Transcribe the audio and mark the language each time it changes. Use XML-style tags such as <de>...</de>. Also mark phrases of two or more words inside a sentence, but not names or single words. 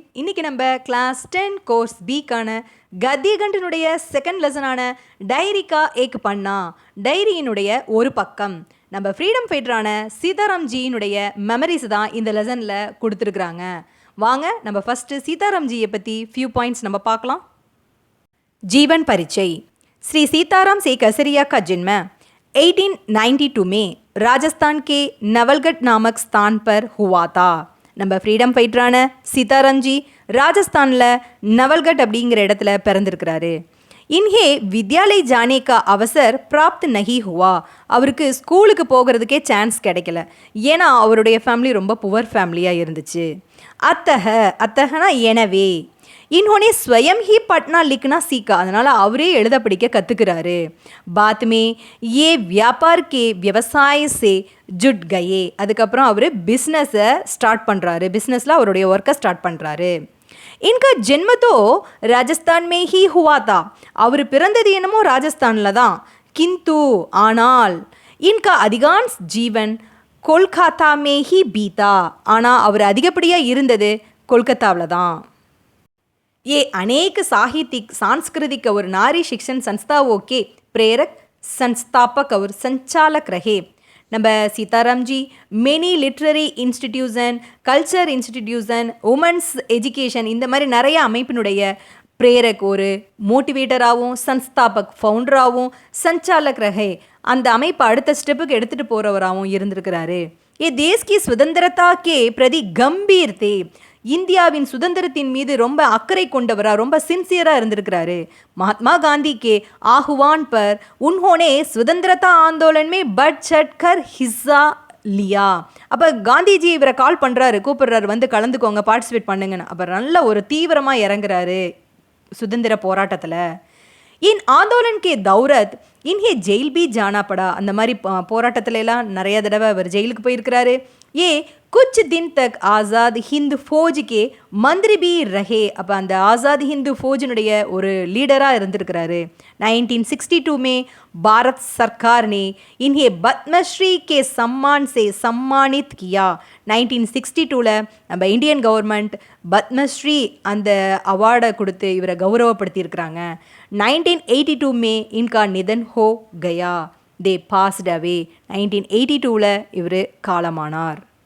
<ta>இன்னைக்கு நம்ம கிளாஸ் 10 கோர்ஸ் பிக்கான கத்தியகண்டனுடைய செகண்ட் லெசனான</ta> <hi>डायरी का एक पन्ना,</hi> <ta>டைரியினுடைய ஒரு பக்கம், நம்ம</ta> <en>freedom fighter</en> <ta>சீதாராம்ஜியினுடைய மெமரிஸ் தான் இந்த லெசனில் கொடுத்துருக்குறாங்க. வாங்க நம்ம ஃபஸ்ட்டு சீதாராம்ஜியை பற்றி</ta> <en>few points</en> <ta>நம்ம பார்க்கலாம்.</ta> <hi>जीवन परिचय. श्री सीताराम से कसरिया का जन्म 1892 में राजस्थान के नवलगढ़ नामक स्थान पर हुआ था.</hi> <ta>நம்ம</ta> <en>freedom fighter</en> <ta>சீதாராம்ஜி ராஜஸ்தானில் நவல்கட் அப்படிங்கிற இடத்துல பிறந்திருக்கிறாரு.</ta> <hi>इन्हें विद्यालय जाने का अवसर प्राप्त नहीं हुआ.</hi> <ta>அவருக்கு ஸ்கூலுக்கு போகிறதுக்கே சான்ஸ் கிடைக்கல. ஏன்னா அவருடைய ஃபேமிலி ரொம்ப</ta> <en>poor family</en> <ta>இருந்துச்சு. அத்தகனா எனவே,</ta> <hi>इन्होंने स्वयं ही पढ़ना लिखना सीखा.</hi> <ta>அதனால் அவரே எழுத படிக்க கற்றுக்கிறாரு.</ta> <hi>बाद में ये व्यापार के व्यवसाय से जुट गए.</hi> <ta>அதுக்கப்புறம் அவர் பிஸ்னஸை ஸ்டார்ட் பண்ணுறாரு. பிஸ்னஸில் அவருடைய ஒர்க்கை ஸ்டார்ட் பண்ணுறாரு.</ta> <hi>इनका जन्म तो राजस्थान में ही हुआ था.</hi> <ta>அவர் பிறந்தது என்னமோ ராஜஸ்தானில் தான்.</ta> <hi>किंतु</hi> <ta>ஆனால்</ta> <hi>इनका अधिकांश जीवन कोलकाता में ही बीता.</hi> <ta>ஆனால் அவர் அதிகப்படியாக இருந்தது கொல்கத்தாவில் தான்.</ta> <hi>ये अनेक साहित्यिक सांस्कृतिक और नारी शिक्षण संस्थाओं के प्रेरक संस्थापक और संचालक रहे.</hi> <ta>நம்ம சீதாராம்ஜி</ta> <en>many literary institution, culture institution, women's education,</en> <ta>இந்த மாதிரி நிறைய அமைப்பினுடைய பிரேரக், ஒரு மோட்டிவேட்டராகவும், சன்ஸ்தாபக் ஃபவுண்டராகவும்,</ta> <hi>संचालक रहे,</hi> <ta>அந்த அமைப்பை அடுத்த ஸ்டெப்புக்கு எடுத்துகிட்டு போகிறவராகவும் இருந்திருக்கிறாரு.</ta> <hi>ये देश की स्वतंत्रता के प्रति गंभीर थे.</hi> <ta>இந்தியாவின் சுதந்திரத்தின் மீது ரொம்ப அக்கறை கொண்டவரா, ரொம்ப சின்சியராக இருந்திருக்கிறாரு.</ta> <hi>महात्मा गांधी के आह्वान पर उन्होंने स्वतंत्रता आंदोलन में बढ़ चढ़ कर हिस्सा लिया.</hi> <ta>அப்போ காந்திஜி இவரை கால் பண்ணுறாரு, கூப்பிடுறாரு, வந்து கலந்துக்கோங்க, பார்ட்டிசிபேட் பண்ணுங்கன்னு. அப்போ நல்ல ஒரு தீவிரமாக இறங்குறாரு சுதந்திர போராட்டத்தில்.</ta> <hi>इन आंदोलन के दौरान इन्हें जेल भी जाना पड़ा.</hi> <ta>அந்த மாதிரி போராட்டத்துல எல்லாம் நிறைய தடவை அவர் ஜெயிலுக்கு போயிருக்கிறாரு.</ta> <hi>ये कुछ दिन तक आज़ाद हिंद फ़ौज के मंत्री भी रहे.</hi> <ta>அப்போ அந்த ஆசாத் ஹிந்து ஃபோஜினுடைய ஒரு லீடராக இருந்திருக்கிறாரு.</ta> <hi>1962 में भारत सरकार ने इन्हें पद्मश्री के सम्मान से सम्मानित किया.</hi> <ta>1962ல் நம்ம</ta> <en>Indian government</en> <ta>பத்மஸ்ரீ அந்த அவார்டை கொடுத்து இவரை கௌரவப்படுத்தியிருக்கிறாங்க.</ta> <hi>1982 में इनका निधन हो गया.</hi> <en>they passed away.</en> <ta>1982ல் இவர் காலமானார்.</ta>